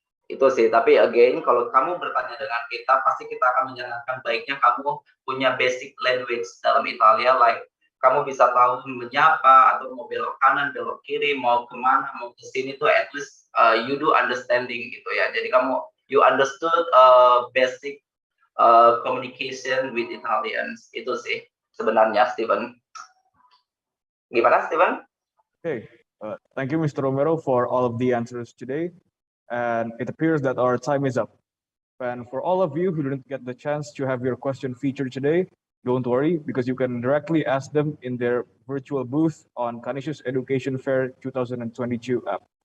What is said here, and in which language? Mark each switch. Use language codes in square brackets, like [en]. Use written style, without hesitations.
[id] Itu sih, tapi again, kalau kamu bertanya dengan kita, pasti kita akan menyarankan baiknya kamu punya basic language dalam Italia, like kamu bisa tahu menyapa, atau mau belok kanan, belok kiri, mau kemana, mau ke sini tuh [en] at least you do understanding [id] gitu ya. [en] Jadi you understood basic communication with Italians. [id] Itu sih sebenarnya, Steven. Gimana, Steven? [en] Okay, thank you, Mr. Romero, for all of the answers today. And it appears that our time is up. And for all of you who didn't get the chance to have your question featured today, don't worry, because you can directly ask them in their virtual booth on Canisius Education Fair 2022 app.